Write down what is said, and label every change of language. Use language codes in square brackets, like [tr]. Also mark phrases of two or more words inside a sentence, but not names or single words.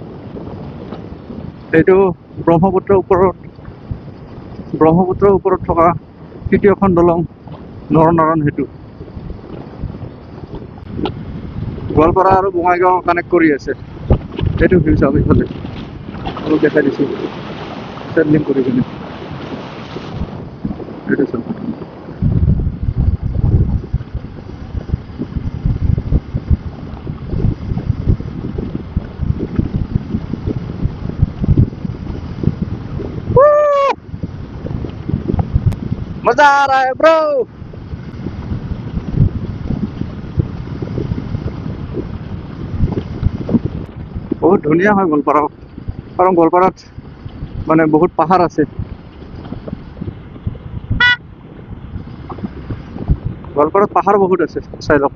[as] এইটো ব্ৰহ্মপুত্ৰৰ ওপৰত থকা তৃতীয়খন দলং নৰনাৰায়ণ সেতু। গোৱালপাৰা আৰু বঙাইগাঁও কানেক্ট কৰি আছে। সেইটো ভিউ চাওক এইফালে, অলপ দেখাই দিছোঁ ছেটলিং কৰি কিনে। এইটো চাওক। [hi] मजा आ रहा है ब्रो। [as] বহুত ধুনীয়া হয় গোৱালপাৰা, কাৰণ গোৱালপাৰাত মানে বহুত পাহাৰ আছে। গোৱালপাৰাত পাহাৰ বহুত আছে, চাই লওক।